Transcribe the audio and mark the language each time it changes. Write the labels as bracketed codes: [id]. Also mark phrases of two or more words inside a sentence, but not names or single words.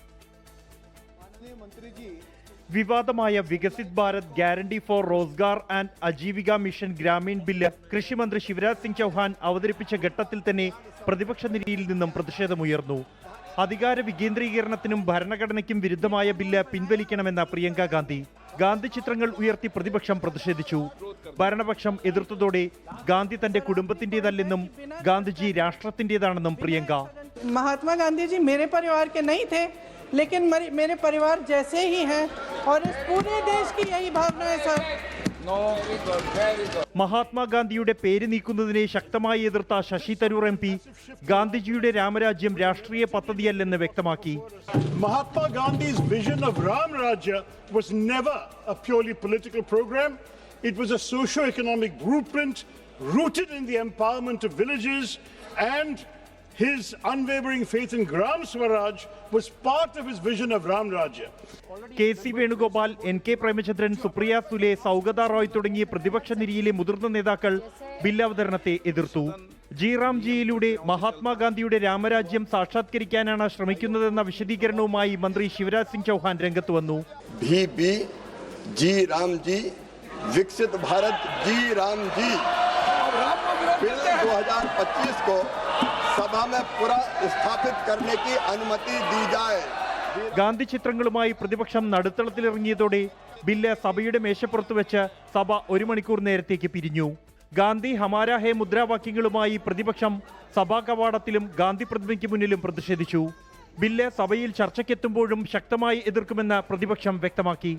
[ml] വിവാദമായ വികസിത് ഭാരത് ഗ്യാരണ്ടി ഫോർ റോസ്ഗാർ ആൻഡ് അജീവിക മിഷൻ ഗ്രാമീൺ ബില്ല് കൃഷിമന്ത്രി ശിവരാജ് സിംഗ് ചൗഹാൻ അവതരിപ്പിച്ച ഘട്ടത്തിൽ തന്നെ പ്രതിപക്ഷ നിരയിൽ നിന്നും പ്രതിഷേധമുയർന്നു. അധികാര വികേന്ദ്രീകരണത്തിനും ഭരണഘടനയ്ക്കും വിരുദ്ധമായ ബില്ല് പിൻവലിക്കണമെന്ന പ്രിയങ്ക ഗാന്ധി. ഗാന്ധി ചിത്രങ്ങൾ ഉയർത്തി പ്രതിപക്ഷം പ്രതിഷേധിച്ചു. ഭരണപക്ഷം എതിർത്തതോടെ ഗാന്ധി തന്റെ കുടുംബത്തിന്റേതല്ലെന്നും ഗാന്ധിജി രാഷ്ട്രത്തിന്റേതാണെന്നും പ്രിയങ്ക. [hi] महात्मा गांधी जी मेरे परिवार के नहीं थे, लेकिन मेरे परिवार जैसे ही हैं और इस पूरे देश की यही भावना है सर. [ml] മഹാത്മാഗാന്ധിയുടെ പേര് നീക്കുന്നതിനെ ശക്തമായി എതിർത്ത ശശി തരൂർ MP ഗാന്ധിജിയുടെ രാമരാജ്യം രാഷ്ട്രീയ പദ്ധതിയല്ലെന്ന് വ്യക്തമാക്കി. [en] Mahatma Gandhi's vision of Ram Rajya was never a purely political program. It was a socio-economic blueprint rooted in the empowerment of villages, and his unwavering faith in Gram Swaraj was part of his vision of Ram Rajya. [ml] KC വേണുഗോപാൽ, NK പ്രേമചന്ദ്രൻ, സുപ്രിയ സുലെ, സൗഗത റോയ് തുടങ്ങിയ പ്രതിപക്ഷ നിരയിലെ മുതിർന്ന നേതാക്കൾ ബില്ല് അവതരണത്തെ എതിർത്തു. ജി റാം ജിയിലൂടെ മഹാത്മാഗാന്ധിയുടെ രാമരാജ്യം സാക്ഷാത്കരിക്കാനാണ് ശ്രമിക്കുന്നതെന്ന വിശദീകരണവുമായി മന്ത്രി ശിവരാജ് സിംഗ് ചൗഹാൻ രംഗത്ത് വന്നു. [hi] जी राम जी, विकसित भारत जी राम जी बिल 2025 को सभा में पूरा स्थापित करने की अनुमति दी जाए. [ml] ഗാന്ധി ചിത്രങ്ങളുമായി പ്രതിപക്ഷം നടുത്തളത്തിലിറങ്ങിയതോടെ ബില്ല് സഭയുടെ മേശപ്പുറത്ത് വെച്ച് സഭ 1 മണിക്കൂർ നേരത്തേക്ക് പിരിഞ്ഞു. [hi] गांधी हमारा है [ml] മുദ്രാവാക്യങ്ങളുമായി പ്രതിപക്ഷം സഭാ കവാടത്തിലും ഗാന്ധി പ്രതിമയ്ക്ക് മുന്നിലും പ്രതിഷേധിച്ചു. ബില്ല് സഭയിൽ ചർച്ചയ്ക്കെത്തുമ്പോഴും ശക്തമായി എതിർക്കുമെന്ന് പ്രതിപക്ഷം വ്യക്തമാക്കി.